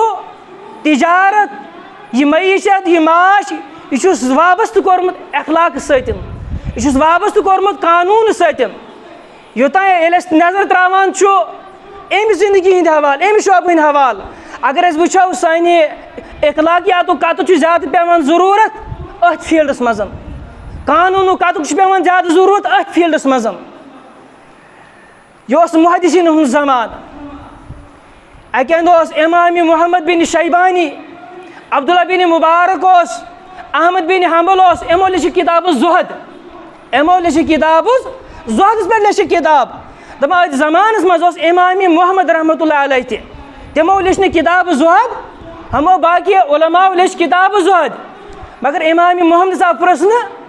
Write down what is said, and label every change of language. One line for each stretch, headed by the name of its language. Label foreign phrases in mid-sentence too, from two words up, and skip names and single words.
Kashmiri: تجارت یہِ معیشت یہِ معاش یہِ چھُس وابستہٕ کوٚرمُت اخلاقہٕ سۭتۍ یہِ چھُس وابستہٕ کوٚرمُت قانوٗنہٕ سۭتۍ یوٚتانۍ ییٚلہِ أسۍ نظر تراوان چھُ امہِ زندگی ہٕنٛدۍ حوالہٕ امہِ شعوبہٕ ہٕنٛدۍ حوالہٕ اگر أسۍ وٕچھو سانہِ اخلاقیاتُک کتُک چھُ زیادٕ پیٚوان ضروٗرت أتھۍ فیٖلڈس منٛز قانوٗنُک کتُک چھُ پیٚوان زیادٕ ضروٗرت أتھۍ فیٖلڈس منٛز یہِ اوس محدثیٖنن ہُنٛد زمانہٕ اکہِ اندٕ اوس امام محمد بن شیبانی عبداللہ بن مبارک اوس احمد بن حنبل اوس یِمو لیٚچھِ کِتاب زُہد یِمو لیٚچھِ کِتاب زُہدس پٮ۪ٹھ لیٚچھِ کِتاب دپان أتھۍ زمانس منٛز اوس امام محمد رحمتہ اللہ علیہ تہِ تِمو لیٚچھ نہٕ کِتاب زُہد ہمو باقی علماء لیٚچھ کِتاب زُہد مگر امام محمد صاحب پرٛژھ